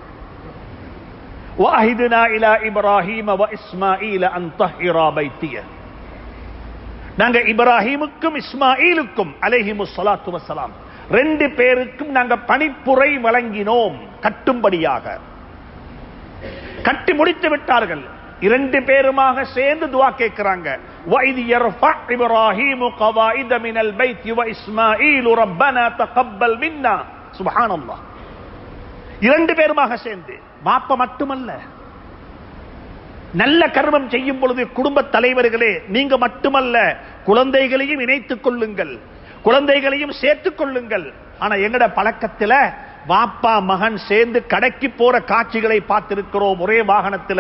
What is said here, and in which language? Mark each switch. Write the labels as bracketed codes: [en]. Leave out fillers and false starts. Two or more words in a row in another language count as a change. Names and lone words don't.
[ar] وعهدنا إلى إبراهيم وإسماعيل أن طهرا بيتي. [ta] நாங்க இப்ராஹிமுக்கும் இஸ்மாயிலுக்கும் [ar] عليهما الصلاة والسلام [ta] 2 பேருக்கும் நாங்க பணிப்புரை வழங்கினோம் கட்டும்படியாக. கட்டி முடித்து விட்டார்கள். 2 பேருமாக சேர்ந்து துஆ கேட்கிறாங்க. [ar] وَإِذْ يَرْفَعُ إِبْرَاهِيمُ قَوَاعِدَ مِنَ الْبَيْتِ وَإِسْمَاعِيلُ رَبَّنَا تَقَبَّلْ مِنَّا. [ta] சுப்ஹானல்லாஹ். 2 பேருமாக சேர்ந்து, பாப்ப மட்டுமல்ல, நல்ல கர்மம் செய்யும் பொழுது குடும்ப தலைவர்களே, நீங்க மட்டுமல்ல, குழந்தைகளையும் இணைத்துக் கொள்ளுங்கள், குழந்தைகளையும் சேர்த்துக் கொள்ளுங்கள். ஆனா எங்கட பழக்கத்துல வாப்பா மகன் சேர்ந்து கடைக்கு போற காட்சிகளை பார்த்திருக்கிறோம் ஒரே வாகனத்தில்.